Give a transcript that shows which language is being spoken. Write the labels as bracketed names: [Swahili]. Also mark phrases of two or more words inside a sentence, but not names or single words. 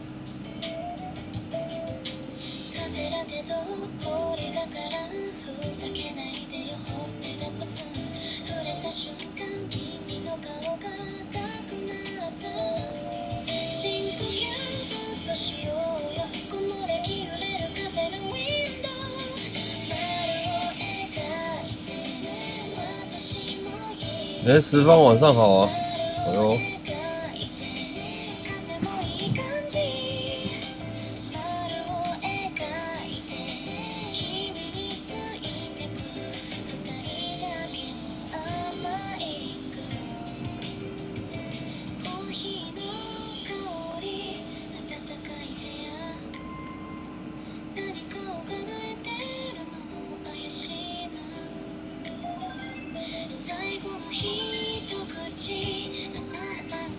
[Japanese] カフェラテと氷がからんふざけないでよほっぺがポツン触れた瞬間君の顔が赤くなった深呼吸ぶっとしようよ木漏れ日揺れるカフェのウィンドウ丸を描いて私もいい [Chinese] 石方晚上好啊。哎呦， [Japanese] 風もいい感じ丸を描いて君についてく二人だけの甘いリングコーヒーの香り暖かい部屋何かを叶えてるの怪しいな最後の一口あなた